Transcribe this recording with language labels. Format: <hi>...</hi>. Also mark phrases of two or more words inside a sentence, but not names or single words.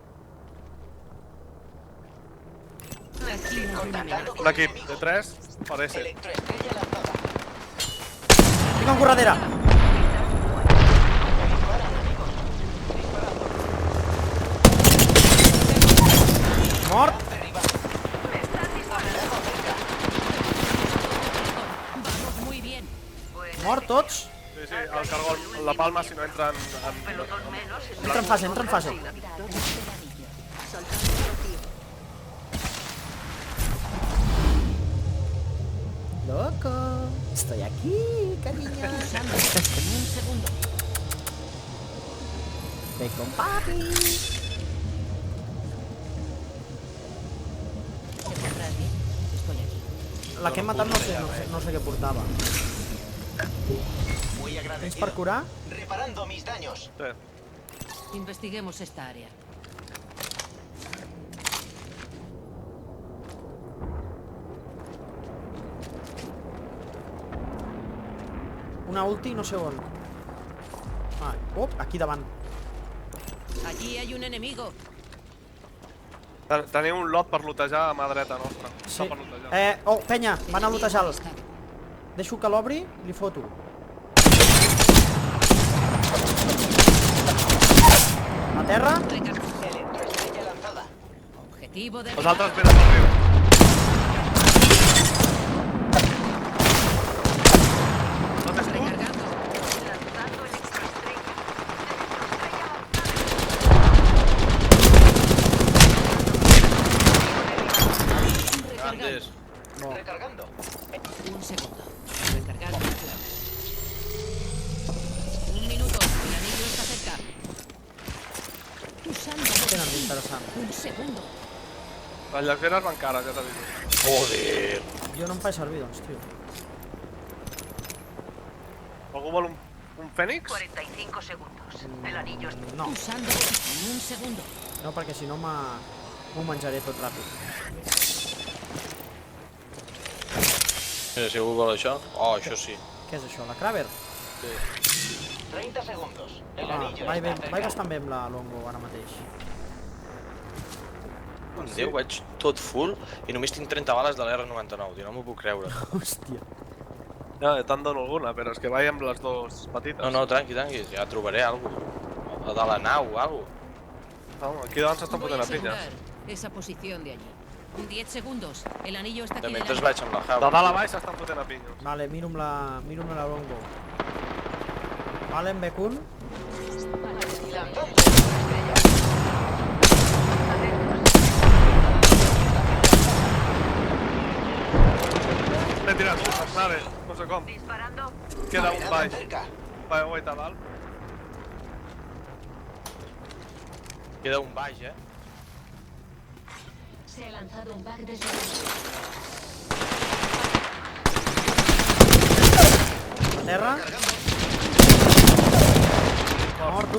<es>Aquí un Contactando criminal.</es> <ca>Un equip de 3 per S.</ca> <es>Electroestrella lanzada.</es> <ca>Tinc un corredera! Mort!</ca> <es>Vamos muy bien.</es> <ca>Mort tots! Sí, sí, el cargol, la palma si no entren en...</ca> <es>Pelotón menos. Entra en fase, entra en fase. Loco, estoy aquí, cariño. Usando en un segundo. Ven con papi. ¿Te pondrás bien? Estoy aquí.</es> <ca>La que hem matat no sé què portava.</ca> <es>Muy</es> <ca>Tens</ca> <es>agradecido.</es> <ca>per curar?</ca> <es>Reparando mis daños. Sí. Investiguemos esta área.</es> <ca>Una ulti no sé on. Ah, aquí davant.</ca> <es>Allí hay un enemigo.</es> <ca>Teniu un lot per lootejar a mà dreta nostra. Sí. Està per lootejar. Oh, penya, van a</ca> <es>Enemigo</es> <ca>lootejar-lo.</ca> <es>avistado.</es> <ca>Deixo que l'obri i li foto. A terra.</ca> <es>Recarga. Electroestrella lanzada. Objetivo</es> <ca>Els</ca> <es>derribado.</es> <ca>altres venen per riu. No t'has tu?</ca> <es>Recargando. Lanzando electroestrella. Grandes. No. Recargando. Un segundo. Recargando. Un minuto. El anillo está cerca. Usando.</es> <ca>Tenen d'interessant.</ca> <es>Un segundo.</es> <ca>Les lleugeres van cares, ja t'aviso.</ca> <es>Joder.</es> <ca>Jo no em faig servir, doncs, tio. Algú vol un fènix?</ca> <es>45 segundos. El anillo está...</es> <ca>No,</ca> <es>Usando. En un segundo.</es> <ca>no, perquè si no m'ho menjaré tot ràpid. Mira, si algú vol això. Oh, això sí. Què és això, la Kraber?</ca> <es>30 segundos. El</es> <ca>Ah,</ca> <es>anillo</es> <ca>vaig</ca> <es>está cerca.</es> <ca>bastant bé amb la Longo ara mateix. Déu, vaig tot full i només tinc 30 bales de l'R99, tio, no m'ho puc creure. Hòstia. Ja, te'n dono alguna, però és que vaig amb les dues petites. No, tranqui, ja trobaré alguna cosa. A de la nau o alguna No, aquí davant s'estan</ca> <es>Voy</es> <ca>fotent</ca> <es>a</es> <ca>a pinyes.</ca> <es>asegurar esa posición de allí. 10 segundos. El anillo está</es> <ca>cosa.</ca> <es>aquí</es> <ca>De mentre</ca> <es>delante.</es> <ca>vaig amb la De Java. dalt a baix s'estan fotent a pinyes. Vale, miro amb la Longo. Vale, en bec un.</ca> <es>Lanzando.</es> <ca>L'he tirat, nave, no sé com.</ca> <es>Disparando.</es> <ca>Queda un</ca> <es>Amenaza</es> <ca>baix.</ca> <es>cerca.</es> <ca>Vaig wait a dalt. Queda un baix,</ca> <es>Se ha lanzado un bug desde</es> <ca>A terra.</ca>